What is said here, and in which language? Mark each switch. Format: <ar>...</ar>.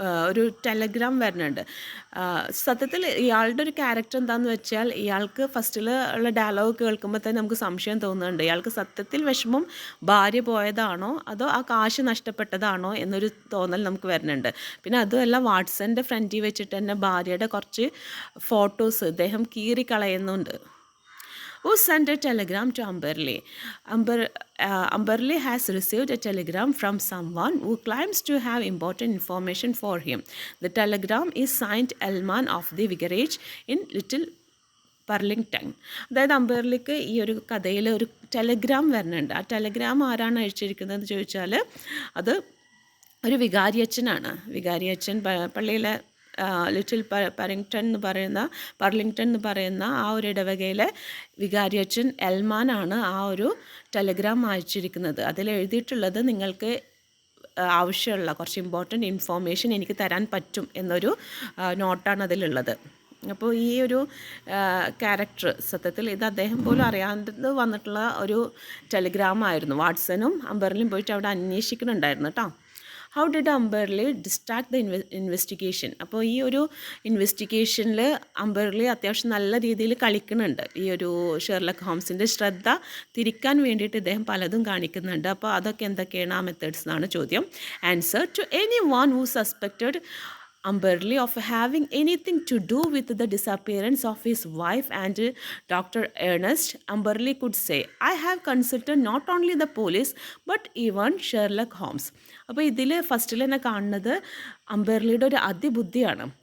<ml>ഒരു ടെലഗ്രാം വരുന്നുണ്ട്. സത്യത്തിൽ ഇയാളുടെ ഒരു ക്യാരക്ടർ എന്താണെന്ന് വെച്ചാൽ, ഇയാൾക്ക് ഫസ്റ്റിൽ ഉള്ള ഡയലോഗ് കേൾക്കുമ്പോൾ തന്നെ നമുക്ക് സംശയം തോന്നുന്നുണ്ട്, ഇയാൾക്ക് സത്യത്തിൽ വിഷമം ഭാര്യ പോയതാണോ അതോ ആ കാശ് നഷ്ടപ്പെട്ടതാണോ എന്നൊരു തോന്നൽ നമുക്ക് വരുന്നുണ്ട്. പിന്നെ അതുമല്ല, വാട്സൻ്റെ ഫ്രണ്ടിൽ വെച്ചിട്ട് തന്നെ ഭാര്യയുടെ കുറച്ച് ഫോട്ടോസ് ഇദ്ദേഹം കീറിക്കളയുന്നുണ്ട്.</ml> <en>Who sent a telegram to Amberley? Amberley has received a telegram from someone who claims to have important information for him. The telegram is signed Elman of the Vicarage in Little Purlington.</en> <ml>അതായത് അംബർലിക്ക് ഈ ഒരു കഥയിൽ ഒരു Telegram വരുന്നുണ്ട്. ആ Telegram ആരാണ് അയച്ചിരിക്കുന്നതെന്ന് ചോദിച്ചാൽ അത് ഒരു വികാരിയച്ഛനാണ്. വികാരിയച്ഛൻ പള്ളിയിലെ ലിറ്റിൽ പർലിങ്ടൺ എന്ന് പറയുന്ന ആ ഒരു ഇടവകയിലെ വികാരിയച്ഛൻ എൽമാനാണ് ആ ഒരു ടെലഗ്രാം അയച്ചിരിക്കുന്നത്. അതിൽ എഴുതിയിട്ടുള്ളത്, നിങ്ങൾക്ക് ആവശ്യമുള്ള കുറച്ച് ഇമ്പോർട്ടൻറ്റ് ഇൻഫോർമേഷൻ എനിക്ക് തരാൻ പറ്റും എന്നൊരു നോട്ടാണ് അതിലുള്ളത്. അപ്പോൾ ഈ ഒരു ക്യാരക്ടർ സത്യത്തിൽ ഇത് അദ്ദേഹം പോലും അറിയാതെ വന്നിട്ടുള്ള ഒരു ടെലിഗ്രാമായിരുന്നു. വാട്സനും അംബർലിയും പോയിട്ട് അവിടെ അന്വേഷിക്കുന്നുണ്ടായിരുന്നു കേട്ടോ.</ml> <en>How did Amberley distract the investigation?</en> <ml>അപ്പോൾ ഈ ഒരു ഇൻവെസ്റ്റിഗേഷനിൽ അംബർലി അത്യാവശ്യം നല്ല രീതിയിൽ കളിക്കുന്നുണ്ട്. ഈ ഒരു ഷെർലക് ഹോംസിൻ്റെ ശ്രദ്ധ തിരിക്കാൻ വേണ്ടിയിട്ട് ഇദ്ദേഹം പലതും കാണിക്കുന്നുണ്ട്. അപ്പോൾ അതൊക്കെ എന്തൊക്കെയാണ് ആ മെത്തേഡ്സ് എന്നാണ് ചോദ്യം.</ml> <en>Answer: to any one who suspected Amberley of having anything to do with the disappearance of his wife and Dr. Ernest, Amberley could say, I have consulted not only the police but even Sherlock Holmes.</en> <ml>അപ്പോൾ ഇതിൽ ഫസ്റ്റിൽ തന്നെ കാണുന്നത് അംബർലിയുടെ ഒരു അതിബുദ്ധിയാണ്.</ml>